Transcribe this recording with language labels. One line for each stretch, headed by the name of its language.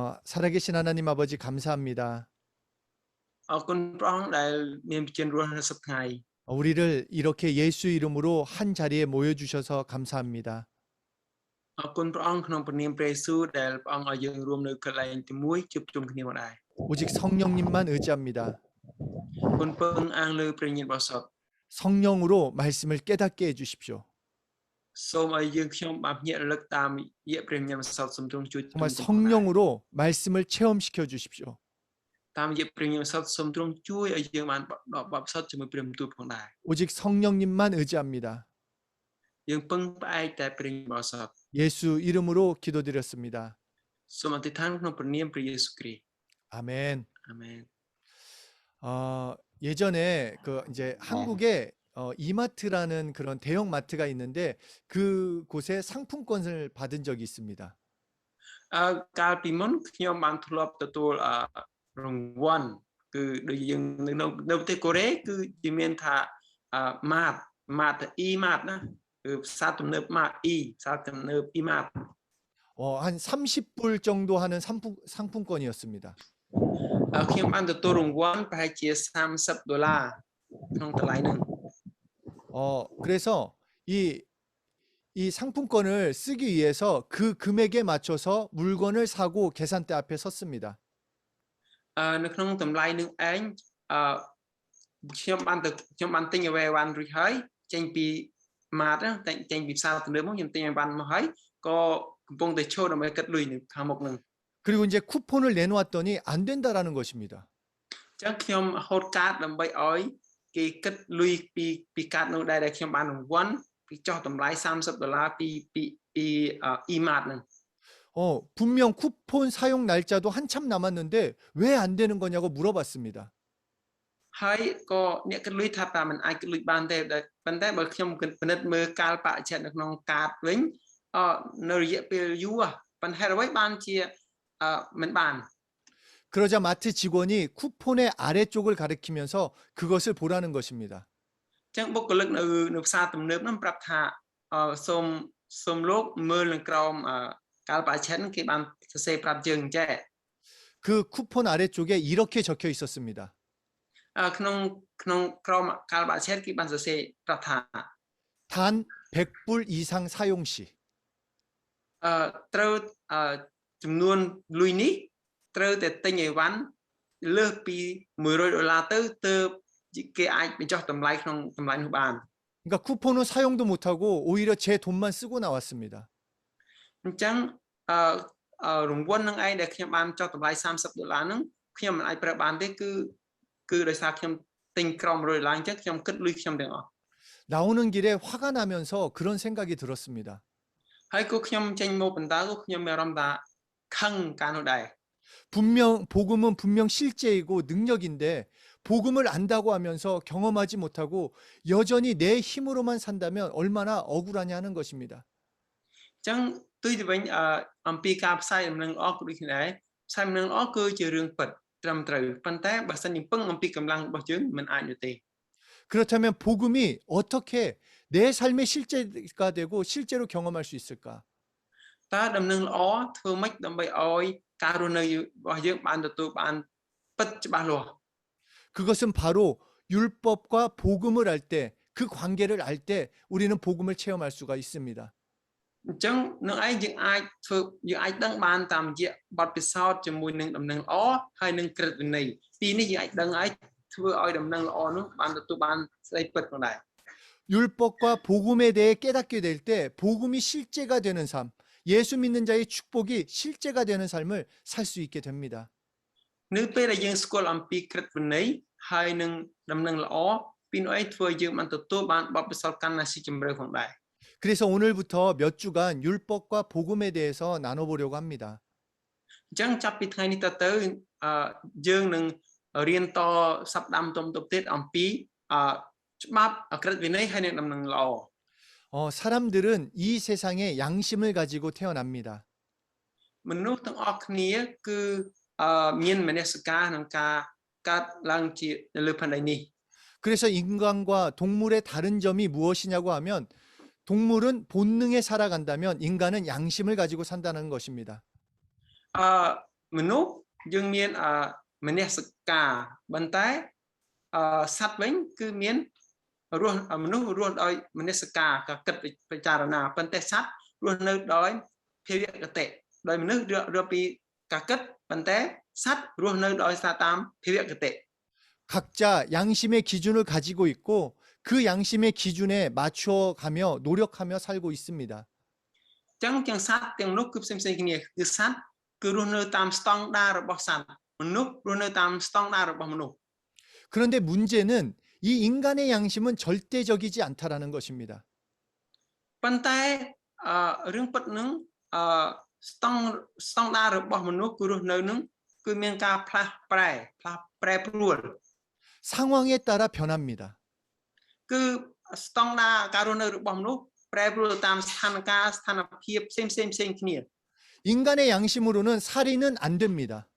Korean: 살아계신 하나님 아버지 감사합니다.
Khmer: អរគុណព្រះអង្គដែលមានវិញ្ញាណរស់នៅសប្តាហ៍
Korean: 우리를 이렇게 예수 이름으로 한 자리에 모여주셔서 감사합니다.
Khmer: អរគុណព្រះអង្គក្នុងព្រះនាមព្រះយេស៊ូវដែលព្រះអង្គឲ្យយើងរួមនៅកន្លែងទីមួយជួបជុំគ្នាមកដែរ
Korean: 오직 성령님만 의지합니다.
Khmer: គុណពឹងអាងលើព្រះញាណបរិសុទ្ធ
Korean: 성령으로 말씀을 깨닫게 해주십시오.
Khmer: សូមឲ្យយើងខ្ញុំបានភ្ញាក់រលឹកតាមរយៈព្រះញាណបរិសុទ្ធសូមទ្រង់ជួយ
Korean: 정말 성령으로 말씀을 체험시켜 주십시오.
Khmer: តាមរយៈព្រះញាណបរិសុទ្ធសូមទ្រង់ជួយឲ្យយើងបានបបិសុទ្ធជាមួយព្រះបន្ទូលផងដែរ
Korean: 오직 성령님만 의지합니다.
Khmer: យើងពឹងផ្អែកតែព្រះញាណបរិសុទ្ធ
Korean: 예수 이름으로 기도드렸습니다.
Khmer: សូមអធិដ្ឋានក្នុងព្រះនាមព្រះយេស៊ូវគ្រីស្ទ
Korean: 아멘.
Khmer: អាមែន
Korean: 예전에 그 이제 한국에 이마트라는 그런 대형 마트가 있는데 그곳에 상품권을 받은 적이 있습니다.
Khmer: កាលពីមុនខ្ញុំបានធ្លាប់ទទួលរង្វាន់គឺដូចយើងនៅប្រទេសកូរ៉េគឺជាមានថាម៉ាតអ៊ីម៉ាតណាគឺផ្សារទំនើបម៉ាតអ៊ីផ្សារទំនើបអ៊ីម៉ាត
Korean: 한 30불 정도 하는 상품권이었습니다.
Khmer: ខ្ញុំបានទទួលរង្វាន់ប្រហែលជា$30ក្នុងតម្លៃហ្នឹង
Korean: 그래서 이 상품권을 쓰기 위해서 그 금액에 맞춰서 물건을 사고 계산대 앞에 섰습니다.
Khmer: នៅក្នុងតម្លៃនឹងឯងខ្ញុំបានទិញអ្វីវ៉ាន់រួចហើយចេញពីម៉ាតចេញពីផ្សារទំនើបមកខ្ញុំទិញអីវ៉ាន់មកហើយក៏កំពុងតែឈរដើម្បីគិតលុយនៅខាងមុខនឹង
Korean: 그리고 이제 쿠폰을 내놓았더니 안 된다라는 것입니다.
Khmer: អញ្ចឹងខ្ញុំហូតកាតដើម្បីឲ្យគេគិតលុយពីកាតនោះដែរដែលខ្ញុំបានរង្វាន់ពីចោះតម្លៃ$30ពីe-mart នឹង
Korean: 분명 쿠폰 사용 날짜도 한참 남았는데 왜 안 되는 거냐고 물어봤습니다.
Khmer: ហើយក៏អ្នកគិតលុយថាតើមិនអាចគិតលុយបានទេប៉ុន្តែបើខ្ញុំគិតពិនិត្យមើលកាលបរិច្ឆេទនៅក្នុងកាតវិញនៅរយៈពេលយូរប៉ុន្តែអ្វីបានជាមិនបាន
Korean: 그러자 마트 직원이 쿠폰의 아래쪽을 가리키면서 그것을 보라는 것입니다.
Khmer: អញ្ចឹងបុគ្គលិកនៅផ្សារទំនើបនោះប្រាប់ថាសូមលោកមើលនៅក្រោមកាលបរិច្ឆេទគេបានសរសេរប្រាប់យើងចេះ
Korean: 그 쿠폰 아래쪽에 이렇게 적혀 있었습니다.
Khmer: ក្នុងក្រោមកាលបរិច្ឆេទគេបានសរសេរប្រាប់ថា
Korean: 단 100불 이상 사용 시
Khmer: ត្រូវចំនួនលុយនេះត្រូវតែទិញអីវ៉ាន់លើសពី$100ទៅគេអាចបញ្ចុះតម្លៃក្នុងតម្លៃនោះបាន
Korean: 그러니까 쿠폰은 사용도 못하고 오히려 제 돈만 쓰고 나왔습니다.
Khmer: អញ្ចឹងរង្វាន់នឹងឯងដែលខ្ញុំបានចុះតម្លៃ$30ហ្នឹងខ្ញុំមិនអាចប្រើបានទេគឺដោយសារខ្ញុំទិញក្រោម$100អញ្ចឹងខ្ញុំគិតលុយខ្ញុំទាំងអស់
Korean: 나오는 길에 화가 나면서 그런 생각이 들었습니다.
Khmer: ហើយក៏ខ្ញុំចេញមកបន្តក៏ខ្ញុំមានអារម្មណ៍ថាខឹងកាលនោះដែរ
Korean: 복음은 분명 실제이고 능력인데 복음을 안다고 하면서 경험하지 못하고 여전히 내 힘으로만 산다면 얼마나 억울하냐는 것입니다.
Khmer: អញ្ចឹងទុយទៅវិញអំពីការផ្សាយដំណឹងល្អក៏ដូចគ្នាដែរផ្សាយដំណឹងល្អគឺជារឿងពិតត្រឹមត្រូវប៉ុន្តែបើសិនជាពឹងអំពីកម្លាំងរបស់យើងមិនអាចនោះទេ
Korean: 그렇다면 복음이 어떻게 내 삶의 실제가 되고 실제로 경험할 수 있을까?
Khmer: តើដំណឹងល្អធ្វើម៉េចដើម្បីឲ្យការរស់នៅរបស់យើងបានទទួលបានពិតច្បាស់លាស់
Korean: 그것은 바로 율법과 복음을 알 때 그 관계를 알 때 우리는 복음을 체험할 수가 있습니다.
Khmer: អញ្ចឹងនឹងឯងយើងអាចដឹងបានតាមរយៈបទពិសោធន៍ជាមួយនឹងដំណឹងល្អហើយនឹងក្រឹតវិន័យពីនេះយើងអាចដឹងឲ្យធ្វើឲ្យដំណឹងល្អនោះបានទទួលបានស្ដីពិតផងដែរ
Korean: 율법과 복음에 대해 깨닫게 될 때 복음이 실제가 되는 삶, 예수 믿는 자의 축복이 실제가 되는 삶을 살 수 있게 됩니다.
Khmer: នៅពេលដែលយើងស្គាល់អំពីក្រឹតវិន័យហើយនឹងដំណឹងល្អពីនោះឯងធ្វើឲ្យយើងបានទទួលបានបទពិសោធន៍កាន់តែស៊ីជម្រៅផងដែរ
Korean: 그래서 오늘부터 몇 주간 율법과 복음에 대해서 나눠보려고 합니다.
Khmer: អញ្ចឹងចាប់ពីថ្ងៃនេះទៅយើងនឹងរៀនតសប្តាហ៍បន្ទាប់ទៀតអំពីច្បាប់ក្រឹតវិន័យហើយនឹងដំណឹងល្អ
Korean: 사람들은 이 세상에 양심을 가지고 태어납니다.
Khmer: មនុស្សទាំងអស់គ្នាគឺមានមនសិការក្នុងការកាត់ឡើងជានៅលើផែនដីនេះ
Korean: 그래서 인간과 동물의 다른 점이 무엇이냐고 하면 동물은 본능에 살아간다면 인간은 양심을 가지고 산다는 것입니다.
Khmer: មនុស្សយើងមានមនសិការប៉ុន្តែសត្វវិញគឺមានមនុស្សរស់ដោយមនសិការក៏គិតពិចារណាប៉ុន្តែសត្វរស់នៅដោយភាវគតិដោយមនុស្សរស់ពីការគិតប៉ុន្តែសត្វរស់នៅដោយសារតាមភាវគតិ
Korean: 각자 양심의 기준을 가지고 있고 그 양심의 기준에 맞춰 가며 노력하며 살고 있습니다.
Khmer: អញ្ចឹងទាំងសត្វទាំងនោះគឺផ្សេងៗគ្នាគឺសត្វគឺរស់នៅតាមស្តង់ដាររបស់សត្វមនុស្សរស់នៅតាមស្តង់ដាររបស់មនុស្ស
Korean: 그런데 문제는 이 인간의 양심은 절대적이지 않다라는 것입니다.
Khmer: ប៉ុន្តែរឿងពិតនឹងស្តង់ដាររបស់មនុស្សគឺរស់នៅនឹងគឺមានការផ្លាស់ប្រែប្រួល
Korean: 상황에 따라 변합니다.
Khmer: គឺស្តង់ដារការរស់នៅរបស់មនុស្សប្រែប្រួលតាមស្ថានភាពផ្សេងគ្នា
Korean: 인간의 양심으로는 살인은 안 됩니다.